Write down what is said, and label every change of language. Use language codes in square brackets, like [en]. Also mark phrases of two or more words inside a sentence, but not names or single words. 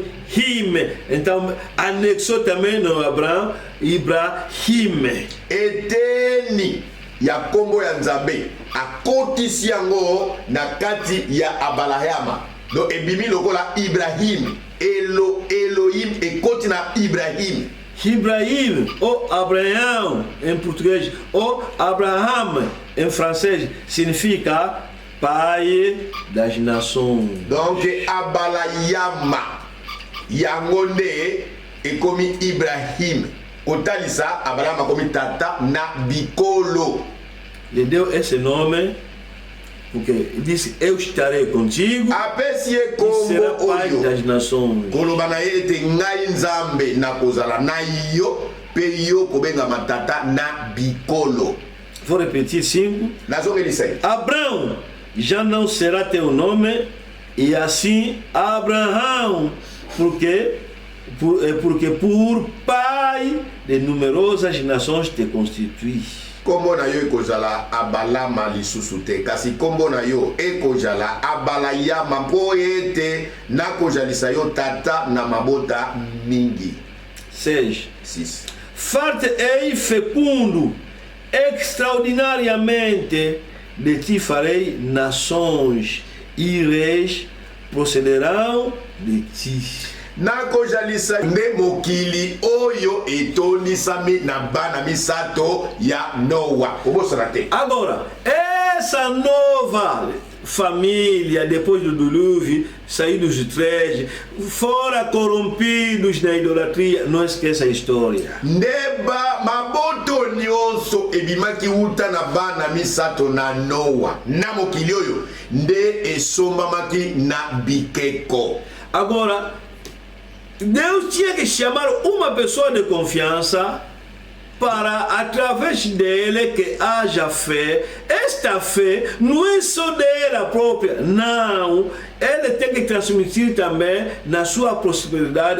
[pt] Então, anexou também no Abraão, Ibrahim. [ln] Eteni ya kombo ya Nzambe akotisi yango na kati ya Abalayama. Donc ebimi lokola Ibrahim. Elohim ekoti na Ibrahim. [pt] Ibrahim ou Abraão em português ou Abraham em francês significa pai das nações. [ln] Donc Abalayama yangonde ekomi Ibrahim kotalisa Abraham komi tata na bikolo. [pt] Ele deu esse nome Porque ele disse, eu estarei contigo [ln] apesi ye [pt] e será [ln] kombo [pt] pai [ln] oyo [pt] das nações. [ln] koloba na ye ete ngai nzambe nakozala na yo mpe yo kobengama tata na bikolo. [pt] Vou repetir 5. [ln] Nazongelisa ye [pt] Abraão já não será teu nome, e assim Abraão, porque por pai de numerosas nações te constitui. [ln] kombo na yo ekozala abalama lisusu te, kasi kombo na yo ekozala abalayama mpo ete nakozalisa yo tata na mabota mingi. [pt] 6. Far-te-ei fecundo, extraordinariamente de ti farei nações, e reis procederão de ti. [ln] nakozalisa nde mokili oyo etonisami na bana misato ya Noa. Obosana te. [pt] Agora, essa nova família, depois do dilúvio, saídos de três, fora corrompidos na idolatria, não esqueça a história. [ln] Ndeba maboto nyonso ebimaki uta na bana misato na Noa. Na mokili oyo nde esombamaki na bikeko. [pt] Agora, Deus tinha que chamar uma pessoa de confiança para, através dele, que haja fé. Esta fé não é só dela própria, não. Ele tem que transmitir também na sua prosperidade.